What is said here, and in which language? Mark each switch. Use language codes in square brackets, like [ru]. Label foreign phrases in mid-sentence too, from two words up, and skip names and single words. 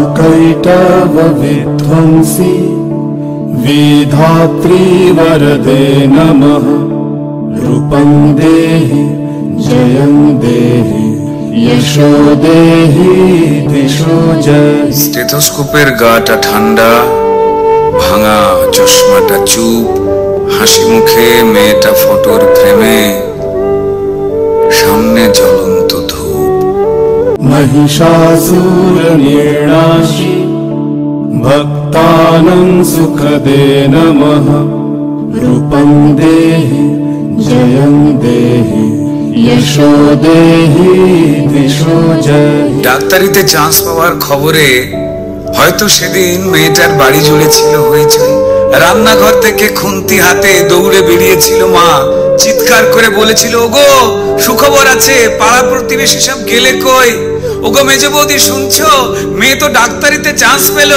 [sa] वैटव विध्वंसी विधात्री वरदे नमः। रूपं देहि जयं देहि यशो देहि दिशो जय। [bn] স্টেথোস্কোপের গাটা ঠান্ডা, ভাঙা চশমাটা চুপ, হাসি মুখে মেয়েটা ফটোর ফ্রেমে, সামনে জ্বলন্ত ধূপ। [sa] महिषासुर निर्णाशी भक्तानां सुखदे नमः। रूपं देहि जयं देहि यशो देहि दिशो जय। [bn] ডাক্তারিতে চান্স পাওয়ার খবরে হয়তো সেদিন মেয়েটার বাড়ি জুড়ে ছিল হইচই। রান্নাঘর থেকে খুন্তি হাতে দৌড়ে বেরিয়েছিল মা, চিৎকার করে বলেছিল, ওগো সুখবর আছে, পাড়া প্রতিবেশী সব গেলে কই? ওগো মেজো বৌদি শুনছো, মেয়ে তো ডাক্তারিতে চান্স পেল।